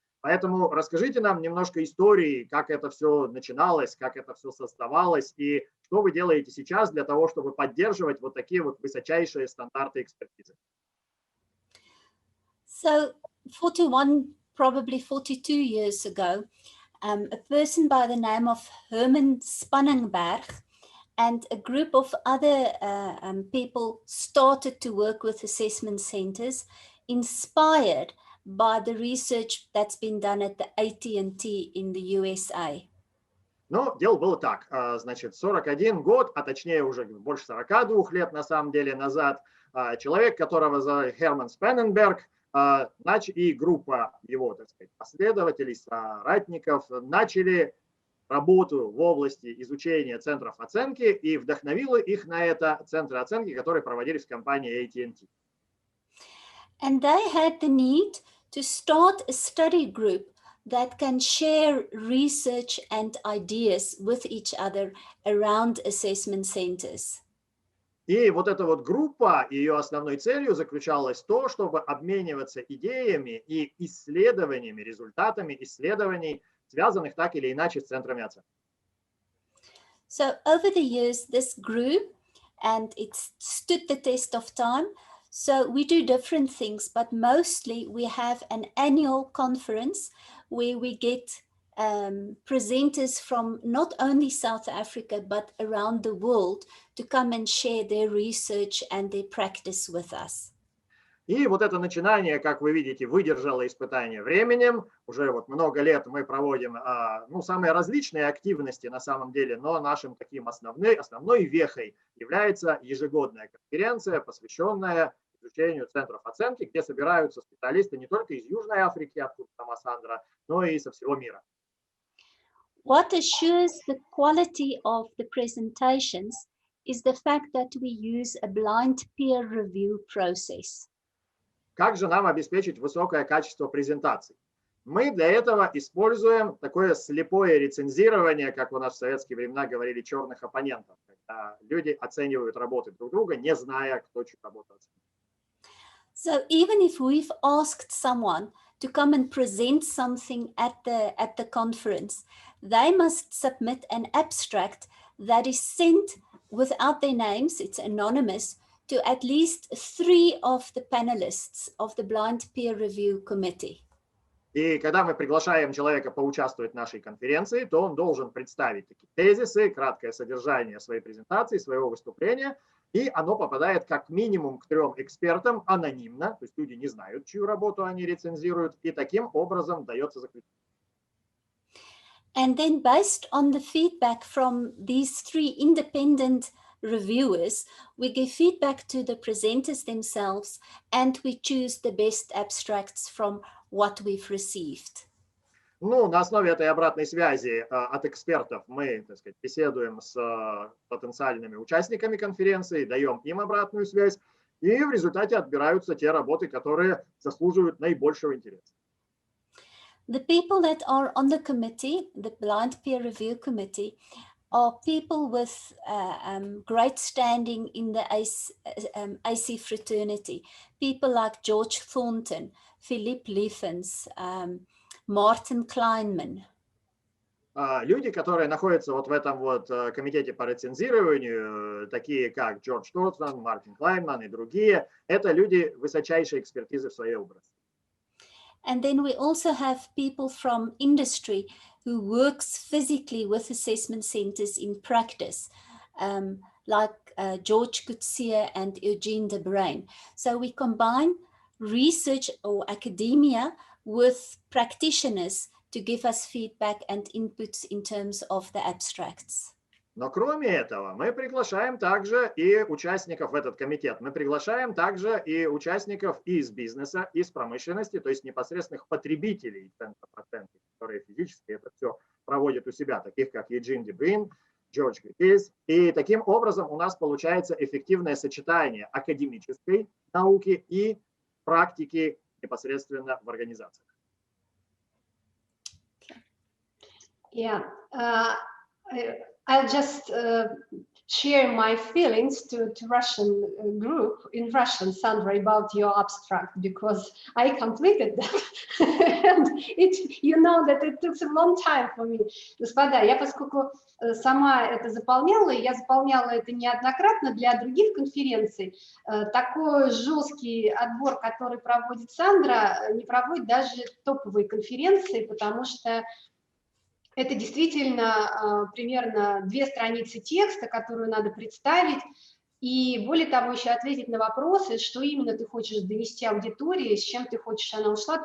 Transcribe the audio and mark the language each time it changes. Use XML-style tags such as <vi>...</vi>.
<ru>Поэтому расскажите нам немножко истории, как это все начиналось, как это все создавалось и что вы делаете сейчас для того, чтобы поддерживать вот такие вот высочайшие стандарты экспертизы.</ru> <en>So 41, probably 42 years ago, a person by the name of Herman Spannenberg and a group of other people started to work with assessment centers, inspired by the research that's been done at the AT&T in the USA.</en> <ru>Ну, дело было так. Значит, 41 год, а точнее уже больше 42 лет на самом деле назад, человек, которого зовут Герман Спанненберг, и группа его, так сказать, последователей, соратников начали работу в области изучения центров оценки и вдохновило их на это центры оценки, которые проводились в компании AT&T.</ru> <en>And they had the need to start a study group that can share research and ideas with each other around assessment centers.</en> <ru>И вот эта вот группа, ее основной целью заключалось то, чтобы обмениваться идеями и исследованиями, результатами исследований, связанных так или иначе с центрами оценки.</ru> <en>So over the years, this grew and it stood the test of time. So we do different things, but mostly we have an annual conference where we get presenters from not only South Africa, but around the world to come and share their research and their practice with us.</en> <ru>И вот это начинание, как вы видите, выдержало испытание временем. Уже вот много лет мы проводим самые различные активности на самом деле, но нашим таким основной вехой является ежегодная конференция, посвященная изучению центров оценки, где собираются специалисты не только из Южной Африки, откуда сама Сандра, но и со всего мира.</ru> <en>What assures the quality of the presentations is the fact that we use a blind peer review process.</en> <ru>Как же нам обеспечить высокое качество презентаций? Мы для этого используем такое слепое рецензирование, как у нас в советские времена говорили, черных оппонентов, когда люди оценивают работы друг друга, не зная, кто чью работу оценивает.</ru> <en>So even if we've asked someone to come and present something at the conference, they must submit an abstract that is sent without their names, it's anonymous, to at least 3 of the panelists of the blind peer review committee.</en> <ru>И когда мы приглашаем человека поучаствовать в нашей конференции, то он должен представить такие тезисы, краткое содержание своей презентации, своего выступления, и оно попадает как минимум к 3 экспертам анонимно, то есть люди не знают, чью работу они рецензируют, и таким образом дается заключение.</ru> <en>And then based on the feedback from these 3 independent reviewers, we give feedback to the presenters themselves, and we choose the best abstracts from what we've received.</en> <ru>Ну, на основе этой обратной связи от экспертов мы, так сказать, беседуем с потенциальными участниками конференции, даем им обратную связь, и в результате отбираются те работы, которые заслуживают наибольшего интереса.</ru> <en>The people that are on the committee, the blind peer review committee, are people with great standing in the AC fraternity. People like George Thornton, Philip Lieffens, Martin Kleinman.</en> <ru>Люди, которые находятся вот в этом вот комитете по рецензированию, такие как Джордж Тортон, Мартин Клайнман и другие, это люди высочайшей экспертизы в своей области.</ru> <en>And then we also have people from industry who works physically with assessment centers in practice, like George Coetzee and Eugene de Bruin. So we combine research or academia with practitioners to give us feedback and inputs in terms of the abstracts.</en> <ru>Но кроме этого, мы приглашаем также и участников в этот комитет. Мы приглашаем также и участников из бизнеса, из промышленности, то есть непосредственных потребителей центров оценки, которые физически это все проводят у себя, таких как Eugene de Bruin, George Coetzee. И таким образом у нас получается эффективное сочетание академической науки и практики непосредственно в организациях.</ru> <en>Yeah. I'll just share my feelings to Russian group in Russian, Sandra, about your abstract, because I completed that. And you know that it took a long time for me.</en> <ru>Господа, я поскольку сама это заполняла, и я заполняла это неоднократно для других конференций, такой жесткий отбор, который проводит Сандра, не проводит даже топовые конференции, потому что это действительно примерно 2 страницы текста, которую надо представить, и более того, еще ответить на вопросы, что именно ты хочешь донести аудитории, с чем ты хочешь она ушла.</ru>